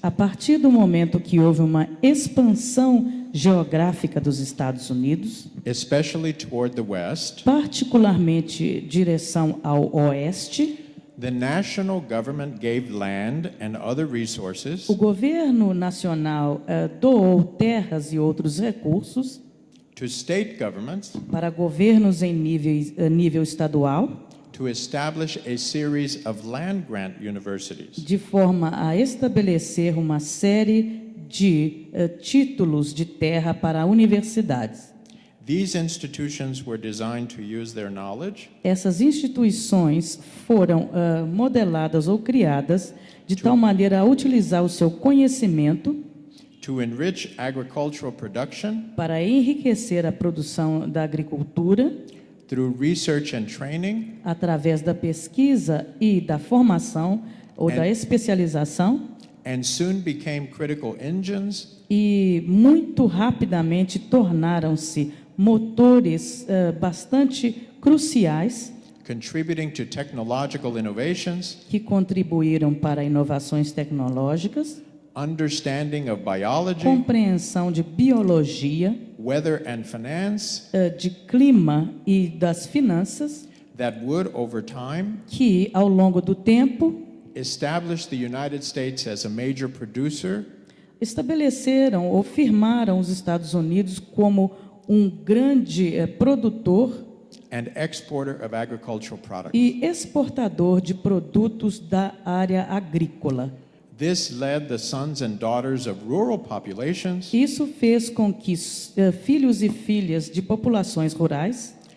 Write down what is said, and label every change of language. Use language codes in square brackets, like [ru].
[pt] A partir do momento que houve uma expansão geográfica dos Estados Unidos, [en] especially toward the West, [pt] particularmente direção ao oeste, [en] the national government gave land and other resources [pt] o governo nacional doou terras e outros recursos [en] to state governments [pt] para governos em nível estadual, [en] to establish a series of land grant universities. [pt] de forma a estabelecer uma série de títulos de terra para universidades. [en] These institutions were designed to use their knowledge [pt] Essas instituições foram modeladas ou criadas de tal maneira a utilizar o seu conhecimento [en] to enrich agricultural production [pt] para enriquecer a produção da agricultura [en] through research and training [pt] através da pesquisa e da formação ou da especialização, [en] and soon became critical engines [pt] e muito rapidamente tornaram-se motores bastante cruciais [en] contributing to technological innovations, [pt] que contribuíram para inovações tecnológicas, [en] understanding of biology, [pt] compreensão de biologia, [en] weather and finance [pt] de clima e das finanças, [en] that would over time [pt] que ao longo do tempo [en] establish the United States as a major producer [pt] estabeleceram ou firmaram os Estados Unidos como um grande produtor [en] and exporter of agricultural products. [pt] e exportador de produtos da área agrícola. [en] This led the sons and daughters of rural populations [pt] Isso fez com que filhos e filhas de populações rurais